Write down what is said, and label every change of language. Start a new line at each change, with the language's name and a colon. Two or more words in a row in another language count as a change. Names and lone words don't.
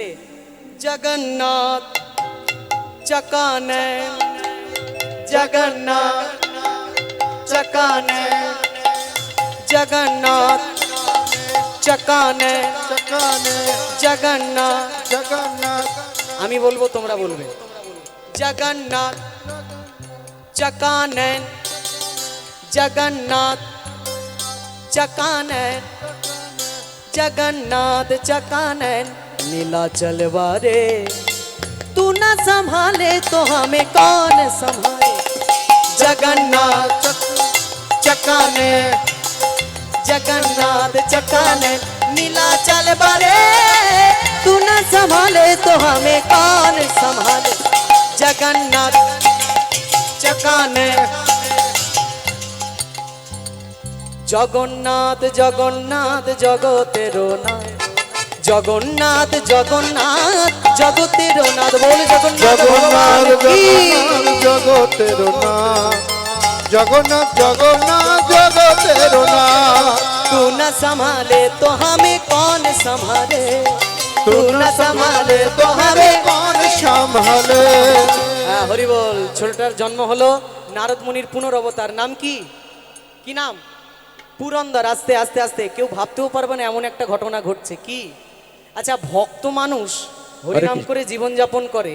Bangla: জগন্নাথ চকানে, জগন্নাথ চকানে, জগন্নাথ চকানে, জগন্নাথ। জগন্নাথ। আমি বলবো, তোমরা বলবে। জগন্নাথ চকানন, জগন্নাথ চকানন,
Hindi: जगन्नाथ चकानन। नीलाचल वारे तू न संभाले तो हमें कौन संभाले। जगन्नाथ चकाने, जगन्नाथ चकाने। नीलाचल वारे तू न संभाले तो हमें कौन संभाले। जगन्नाथ चकाने। जगन्नाथ जगन्नाथ जगतेरो नाथ, जगन्नाथ जगन्नाथ जगतेरो नाथ। बोल जगन्नाथ भगवान की।
Bangla: জগতেরো নাথ, জগন্নাথ জগন্নাথ জগতেরো নাথ।
Hindi: तू न संभाले तो हमें कौन संभाले, तू न संभाले तो हमें कौन संभाले।
Bangla: হরি বল। ছোটটার জন্ম হলো নারদ মুনির পুনরবতার। নাম কি? কি নাম? পুরন্দর। আস্তে আস্তে আস্তে কেউ ভাবতেও পারবে না এমন একটা ঘটনা ঘটছে। কি? আচ্ছা, ভক্ত মানুষ হরিনাম করে জীবনযাপন করে।